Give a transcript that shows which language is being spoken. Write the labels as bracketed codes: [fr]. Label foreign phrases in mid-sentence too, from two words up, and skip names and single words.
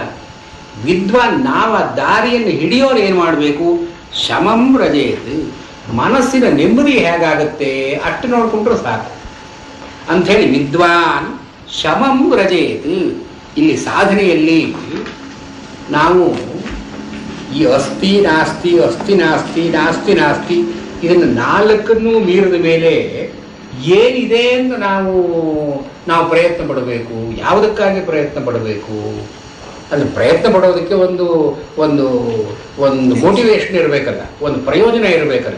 [kn] ವಿದ್ವಾನ್ ನಾವು ಆ ದಾರಿಯನ್ನು ಹಿಡಿಯೋರು ಏನು ಮಾಡಬೇಕು? [sa] ಶಮಂ ವ್ರಜೇತ್. [kn] ಮನಸ್ಸಿನ ನೆಮ್ಮದಿ ಹೇಗಾಗುತ್ತೆ ಅಷ್ಟು ನೋಡಿಕೊಂಡ್ರೆ ಸಾಕು ಅಂಥೇಳಿ [sa] ವಿದ್ವಾನ್ ಶಮಂ ವ್ರಜೇತ್. [kn] ಇಲ್ಲಿ ಸಾಧನೆಯಲ್ಲಿ ನಾವು ಈ [sa] ಅಸ್ತಿ ನಾಸ್ತಿ ಅಸ್ತಿ ನಾಸ್ತಿ ನಾಸ್ತಿ ನಾಸ್ತಿ [kn] ಇದನ್ನು ನಾಲ್ಕನ್ನೂ ಮೀರಿದ ಮೇಲೆ ಏನಿದೆ ಎಂದು ನಾವು ಪ್ರಯತ್ನ ಪಡಬೇಕು. ಯಾವುದಕ್ಕಾಗಿ ಪ್ರಯತ್ನ ಪಡಬೇಕು? ಅದನ್ನು ಪ್ರಯತ್ನ ಪಡೋದಕ್ಕೆ ಒಂದು ಒಂದು ಒಂದು ಮೋಟಿವೇಶನ್ ಇರಬೇಕಲ್ಲ, ಒಂದು ಪ್ರಯೋಜನ ಇರಬೇಕಲ್ಲ.